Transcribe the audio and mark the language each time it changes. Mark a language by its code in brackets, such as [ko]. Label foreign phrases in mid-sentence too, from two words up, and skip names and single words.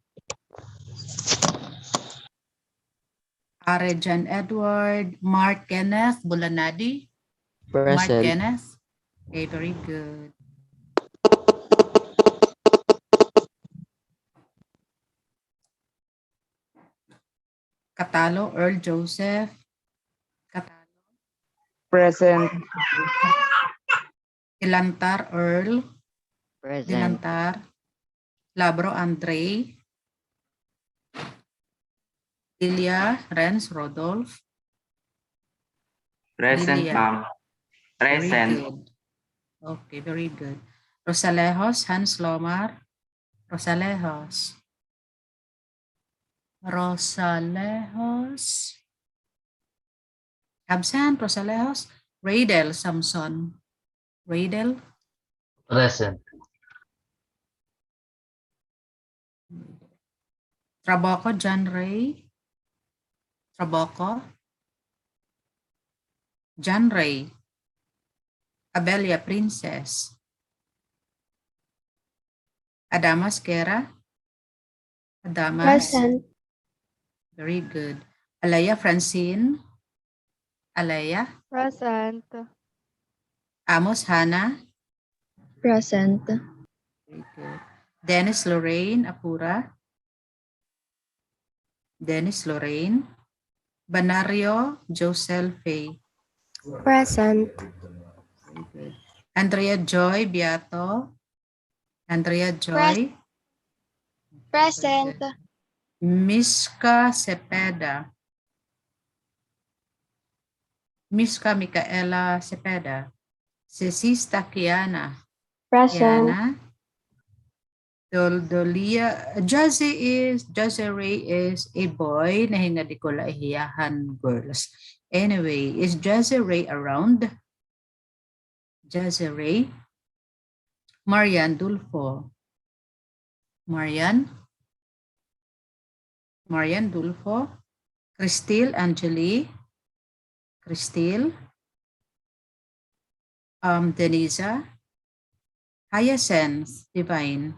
[en] Arejan Edward. Mark Kenneth Bulanadi. Mark present. Kenneth. Okay, very good. Catalo Earl Joseph. Catalo. Present. Ilantar Earl. Present. Ilantar. Labro Andre, Lilia Renz Rodolph, Present, Lilia. ma'am. Very Present. good. Okay, very good. Rosalejos Hans Lomar, Rosalejos. Rosalejos. Absent, Rosalejos. Radel Samson. Radel. Present. Traboco John Ray. Traboco. John Ray. Abelia Princess. Adamas Kera. Adamas. Present. Very good. Alaya Francine. Alaya. Present. Amos Hannah. Present. Very good. Dennis Lorraine Apura. Dennis Lorraine. Banario Josel Faye. Present. Very good. Andrea Joy Beato. Andrea Joy. Present. Miska Cepeda. Miska Micaela Cepeda. Cecista Kiana. Present. Kiana. Doldolia. Jose Ray is a boy [tl] na hindi ko laihiyahan [en] girls. Anyway, is Jose Ray around? Jose Ray. Marian Dulfo. Marian Dulfo. Christine Angeli. Christine. Denisa. Hyacinth Divine.